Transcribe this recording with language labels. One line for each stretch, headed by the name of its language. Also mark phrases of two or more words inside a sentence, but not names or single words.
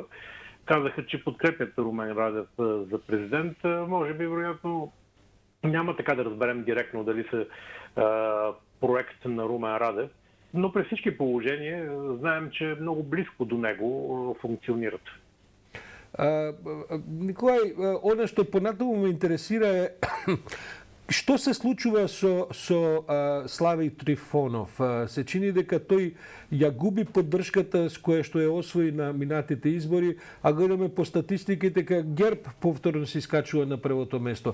Bulgarian: Казаха, че подкрепят Румен Радев за президент. Може би, вероятно, няма така да разберем директно дали са проект на Румен Радев, но при всички положения знаем, че много близко до него функционират.
Macedonian: Николай, оно што понатаму ме интересира е што се случува со Слави Трифонов? Се чини дека тој ја губи поддршката с која што ја освои на минатите избори, а гледаме по статистиките дека ГЕРБ повторно се искачува на првото место.